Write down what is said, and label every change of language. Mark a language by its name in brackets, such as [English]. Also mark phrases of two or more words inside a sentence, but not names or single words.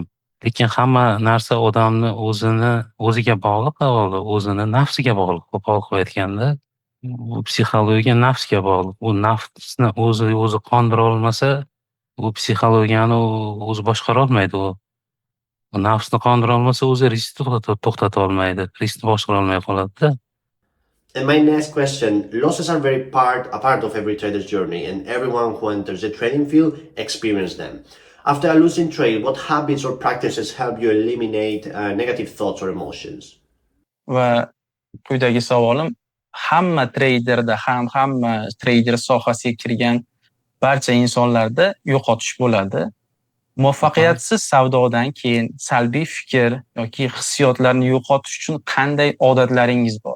[Uzbek] Lekin hamma narsa odamni o'ziga bog'liq, avvalo o'zini nafsiga bog'liq. Qo'pol qilib aytganda, bu psixologiya nafsga bog'liq. U nafsni o'zi qondira olmasa, u psixologiyani o'zi boshqara olmaydi u. Nafsni qondira olmasa o'zi riskni to'xtata olmaydi. Riskni boshqara olmay qoladi-da. [English] And my next question, losses are a part of every trader's journey, and everyone who enters the trading field experiences them. After a losing trade, what habits or practices help you eliminate negative thoughts or emotions? [Uzbek] Va quyidagi savolim hamma traderda ham hamma trader sohasiga kirgan barcha insonlarda yo'qotish bo'ladi. Muvaffaqiyatsiz savdodan keyin salbiy fikr yoki hissiyotlarni yo'qotish uchun qanday odatlaringiz bor?